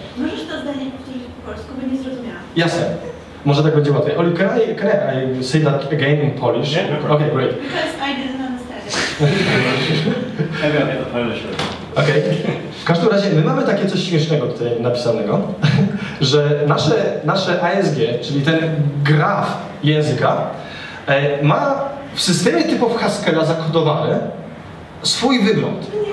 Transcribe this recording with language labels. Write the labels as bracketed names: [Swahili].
[Polish] Możesz to zdanie powtórzyć po polsku, bo nie zrozumiałam. Jasne. Może tak będzie łatwiej. [English] Oli, can I say that again in Polish? Yeah. Okay, great. Because I didn't understand it. Maybe I'll get the Polish version. [Polish] Okej. W każdym razie my mamy takie coś śmiesznego tutaj napisanego, że nasze ASG, czyli ten graf języka, ma w systemie typów Haskella zakodowany swój wygląd.